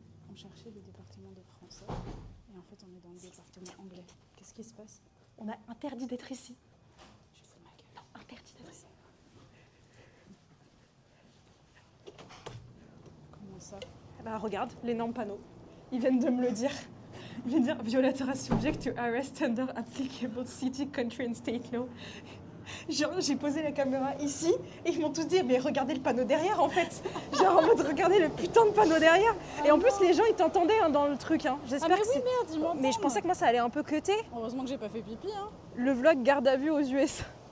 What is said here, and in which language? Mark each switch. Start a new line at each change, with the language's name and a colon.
French: On cherchait le département de français et en fait on est dans le département anglais. Qu'est-ce qui se passe? On a interdit d'être ici. Tu te fous de ma gueule. Non, interdit d'être ici. Comment ça? Bah regarde, l'énorme panneau. Ils viennent de me le dire. Je vais dire
English: violator are subject to arrest under applicable city, country and state law.
French: Genre, j'ai posé la caméra ici et ils m'ont tous dit mais regardez le panneau derrière en fait. Genre en mode regardez le putain de panneau derrière. Et en plus les gens ils t'entendaient hein, dans le truc. Hein. J'espère que c'est... merde, ils m'entendent. Mais je pensais que moi ça allait un peu cuter. Heureusement que j'ai pas fait pipi. Hein. Le vlog garde à vue aux US.